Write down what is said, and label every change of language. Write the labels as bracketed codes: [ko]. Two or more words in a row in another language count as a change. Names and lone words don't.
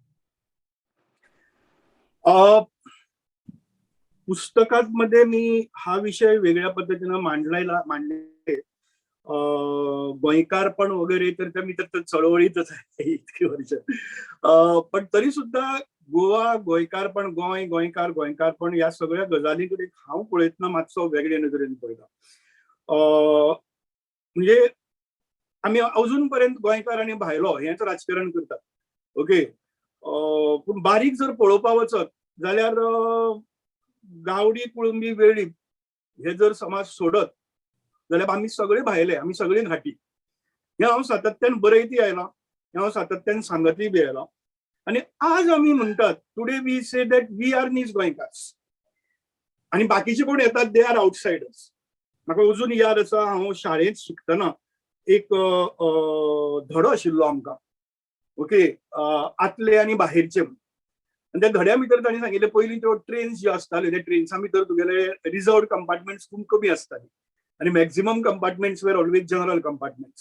[mr] पुस्तकात मी हा विषय वेगळ्या पद्धतीनं मांडले. गोंयकारपण वगैरे तर मी तर चळवळीतच आहे इतकी वर्ष. पण तरी सुद्धा गोवा, गोंयकारपण, गोंयकारपण या सगळ्या गजालीकडे हांव पळयतना मातसो वेगळे नदरेन पळयता. म्हणजे आम्ही अजूनपर्यंत गोंयकार आणि भायलो हेच राजकारण करतात. ओके. [kok] पूण बारीक जर पळोवपा वचत जाल्यार गावडी, कुळंबी, वेळी हे जर समाज सोडत जाल्यार आम्ही सगळे भायले, आम्ही सगळे घाटी. हे हांव सातत्यान बरयती आयला, हे हांव सातत्यान सांगतय बी आयला. आणि आज आम्ही म्हणतात [en] today we say that we are [kok] नीज गोंयकार्स आणि बाकीचे कोण येतात [en] they are outsiders. [kok] म्हाका अजून याद आसा हांव शाळेंत शिकतना एक धडो आशिल्लो आमकां, ओके, आतले आनी बाहेरचे म्हणून. आणि त्या धड्या भितर तांणी सांगिल्लें पयलीं त्यो ट्रेन्स ज्यो आसताल्यो त्या ट्रेन्सा भितर तुगेले [en] reserved compartments [kok] खूब कमी आसताले आनी [en] maximum compartments were always general compartments.